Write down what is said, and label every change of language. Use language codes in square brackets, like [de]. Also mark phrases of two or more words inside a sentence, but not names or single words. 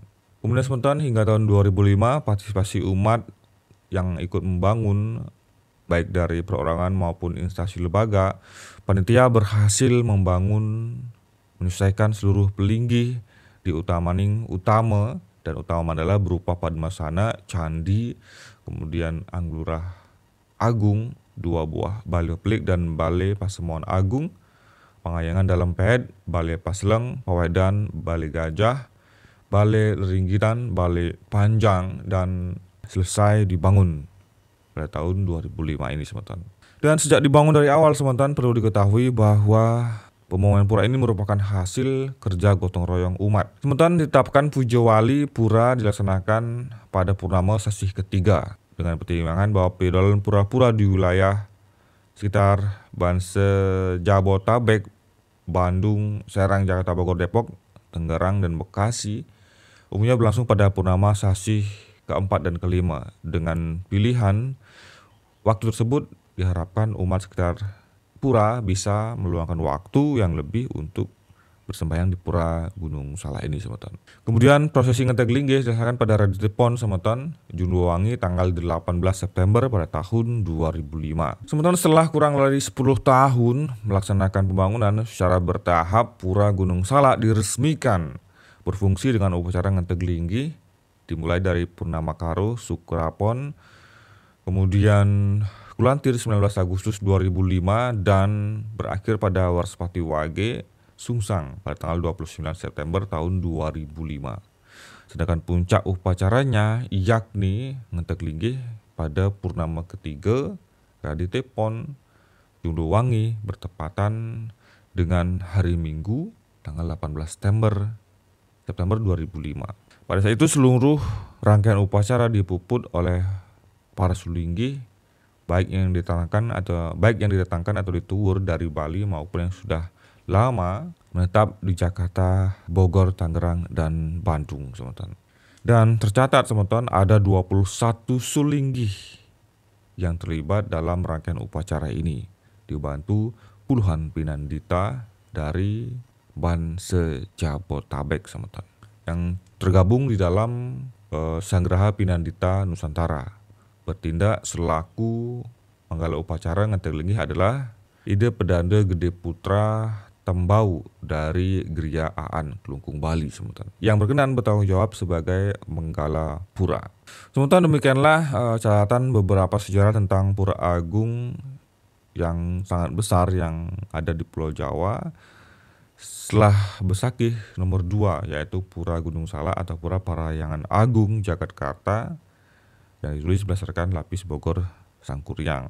[id] Kemudian semeton, hingga tahun 2005 partisipasi umat yang ikut membangun baik dari perorangan maupun instansi lembaga, panitia berhasil membangun menyelesaikan seluruh pelinggih di Utamaning Utama dan Utama Mandala berupa Padmasana, candi, kemudian Anglurah Agung, 2 buah Balai Pelik dan Balai Pasemoan Agung, Pangayangan Dalam Ped, Balai Pasleng, Pawedan, Balai Gajah, Balai Leringgitan, Balai Panjang, dan selesai dibangun pada tahun 2005 ini semeton. Dan sejak dibangun dari awal semeton, perlu diketahui bahwa pembangunan pura ini merupakan hasil kerja gotong royong umat. Semeton, ditetapkan Pujo Wali Pura dilaksanakan pada purnama sasih ketiga dengan pertimbangan bahwa pedolan pura-pura di wilayah sekitar Banse, Jabotabek, Bandung, Serang, Jakarta, Bogor, Depok, Tangerang, dan Bekasi umumnya berlangsung pada purnama sasih keempat dan kelima. Dengan pilihan waktu tersebut diharapkan umat sekitar pura bisa meluangkan waktu yang lebih untuk bersembahyang di pura Gunung Salak ini semeton. Kemudian prosesi ngetek linggih dilaksanakan pada Raditya Pon semeton, Junduwangi tanggal 18 September pada tahun 2005. Semeton, setelah kurang lebih 10 tahun melaksanakan pembangunan secara bertahap, pura Gunung Salak diresmikan berfungsi dengan upacara ngetek linggih dimulai dari Purnama Karo, Sukrapon, kemudian Kulantir 19 Agustus 2005 dan berakhir pada Warspati Wage Sungsang pada tanggal 29 September tahun 2005. Sedangkan puncak upacaranya yakni ngetek linggih pada purnama ketiga Raditya Pon Junduwangi bertepatan dengan hari Minggu tanggal 18 September 2005. Pada saat itu seluruh rangkaian upacara dipuput oleh para sulinggih baik yang didatangkan atau dituwur dari Bali maupun yang sudah lama menetap di Jakarta, Bogor, Tangerang, dan Bandung semeton. Dan tercatat semeton ada 21 sulinggih yang terlibat dalam rangkaian upacara ini, dibantu puluhan pinandita dari Banse Jabotabek semeton yang tergabung di dalam Sanggraha Pinandita Nusantara. Bertindak selaku manggala upacara ngetek linggih adalah ide Pedanda Gede Putra Tembau dari Griya Aan, Kelungkung, Bali semeton, yang berkenan bertanggung jawab sebagai menggala pura. Semeton, demikianlah catatan beberapa sejarah tentang Pura Agung yang sangat besar yang ada di Pulau Jawa setelah Besakih nomor 2, yaitu Pura Gunung Salak atau Pura Parahyangan Agung Jakarta yang ditulis berdasarkan Lapis Bogor Sangkuriang.